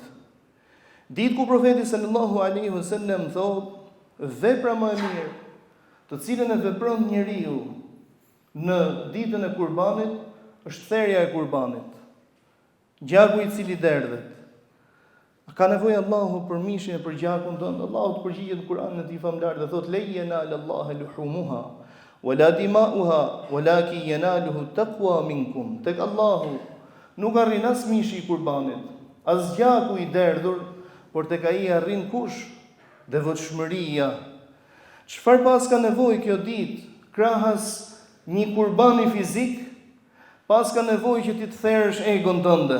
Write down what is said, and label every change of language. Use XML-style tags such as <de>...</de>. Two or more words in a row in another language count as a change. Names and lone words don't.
<sq>Ditë ku profeti</sq> <ar>صلى الله عليه وسلم</ar> <sq>thotë, vepra më e mirë, të cilën e vepron njeriu në ditën e Kurbanit, është therrja e Kurbanit. Gjaku i cili derdhet. Ka nevojë Allahu për mishin e për gjakun tonë. Allahu të përgjigjet në Kur'anin e tij famlar dhe thotë,</sq> <ar>لن ينال الله لحومها ولا دماؤها ولكن يناله التقوى منكم.</ar> <sq>Tek Allahu nuk arrin as mishi i Kurbanit, as gjaku i derdhur, por tek ai arrin kush? Devotshmëria. Çfarë pas ka nevojë kjo ditë? Krahas një kurbani fizik, pas ka nevojë që ti të therrësh egon tënde.</sq>